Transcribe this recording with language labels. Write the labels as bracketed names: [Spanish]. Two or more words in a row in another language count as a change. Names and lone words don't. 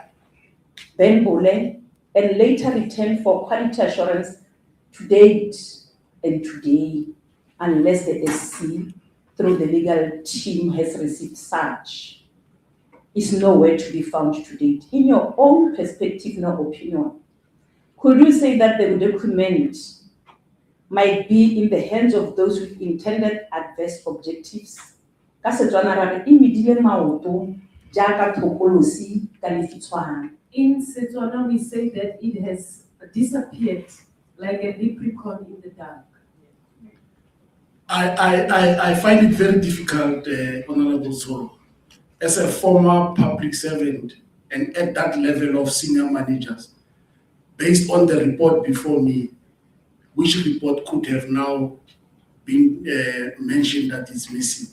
[English] Ben Bole, and later returned for quality assurance to date and today, unless the SC, through the legal team, has received such, is nowhere to be found to date. In your own perspective, no opinion, could you say that the document might be in the hands of those with intended adverse objectives? [Tswana] Ka Setswana ra re, "E medile maoto jaaka thokolosi ka lefitshwana." [English] In Setswana, we say that it has disappeared like a leprechaun in the dark. I find it very difficult, Honorable Solo, as a former public servant and at that level of senior managers, based on the report before me, which report could have now been mentioned that is missing.